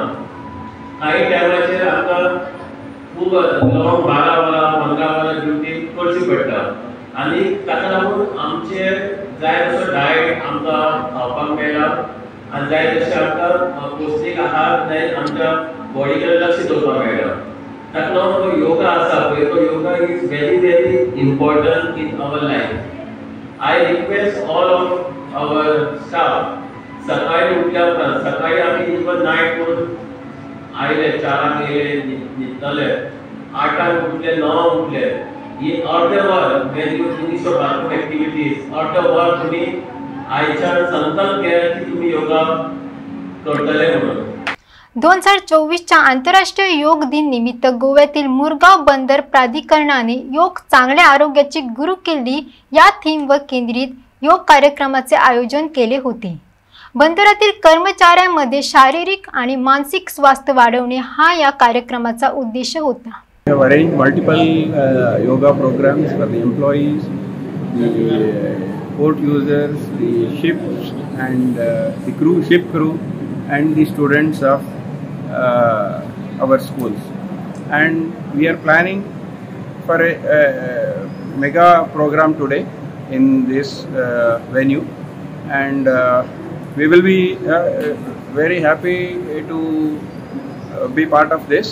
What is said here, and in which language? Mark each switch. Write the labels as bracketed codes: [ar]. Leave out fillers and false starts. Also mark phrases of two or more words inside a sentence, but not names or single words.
[kok] काही टायमाचेर आमकां खूब लॉंग 12 वरां 15 वरां ड्युटी करची पडटा आनी ताका लागून आमचे जाय तसो डायट आमकां खावपाक मेळटा आनी जाय तशें आमकां पौश्टीक आहार जाय आमच्या बॉडी कडेन लक्ष दवरपाक मेळटा. ताका लागून जो योगा आसा पळय तो योगा [en] is very very important in our life. I request all of our staff [kok] सकाळी उठल्या उपरांत सकाळी आमी [en] even night [kok] करून आयले 4 येयले न्हिदतले 8 उठले 9 उठले ही अर्दे वर [en] when you finish your work activities [kok] अर्दे वर तुम्ही आयच्यान संकल्प केला की तुम्ही योगा करतले म्हणून. [mr] 2024च्या आंतरराष्ट्रीय योग दिन निमित्त गोव्यातील मुरगाव बंदर प्राधिकरणाने योग चांगल्या आरोग्याची गुरुकिल्ली या थीमवर केंद्रित योग कार्यक्रमाचे आयोजन केले होते. बंदरातील कर्मचाऱ्यांमध्ये शारीरिक आणि मानसिक स्वास्थ्य वाढवणे हा या कार्यक्रमाचा उद्देश होता. [en] We have arranged multiple yoga programs for the employees, the port users, the ships and the ship crew and the students of our schools. And we are planning for a mega program today in this venue, and we will be very happy to be part of this.